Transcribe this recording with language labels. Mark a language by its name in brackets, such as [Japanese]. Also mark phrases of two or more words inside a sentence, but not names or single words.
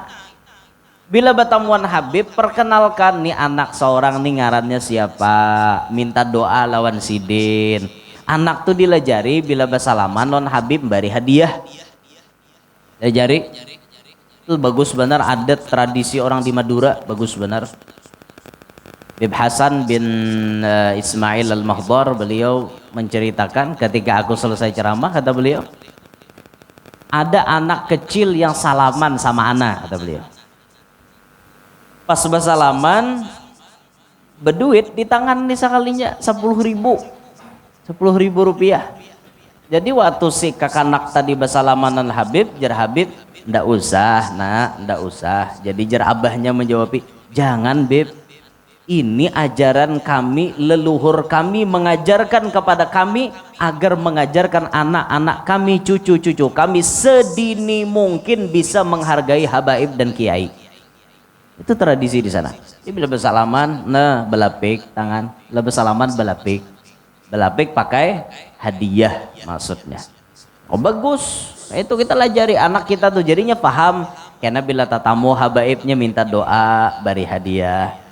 [Banjar] Bila bertamuan Habib, perkenalkan nih anak seorang nih ngarannya siapa, minta doa lawan sidin. Anak tuh dilajari bila bersalaman lawan Habib bari hadiah. Dilajari. [Indonesian] Itu bagus benar adat tradisi orang di Madura, bagus benar. Habib Hasan bin Ismail Al-Mahdar beliau menceritakan ketika aku selesai ceramah kata beliau ada anak kecil yang salaman sama anak kata beliau pas bersalaman berduit di tangan nih sekalinya 10.000 rupiah. [Banjar] Jadi waktu si kakanak tadi bersalaman dengan Habib jar Habib ndak usah nak ndak usah. Jadi jar abahnya menjawab jangan Bib, [Indonesian] ini ajaran kami, leluhur kami mengajarkan kepada kami agar mengajarkan anak-anak kami, cucu-cucu kami sedini mungkin bisa menghargai habaib dan kiai. Itu tradisi di sana. [Banjar] Jadi bila bersalaman, nah belapik tangan, bila bersalaman belapik, belapik pakai hadiah maksudnya. Oh bagus, itu kita lajari anak kita tuh jadinya paham. Karena bila tatamu habaibnya minta doa, beri hadiah.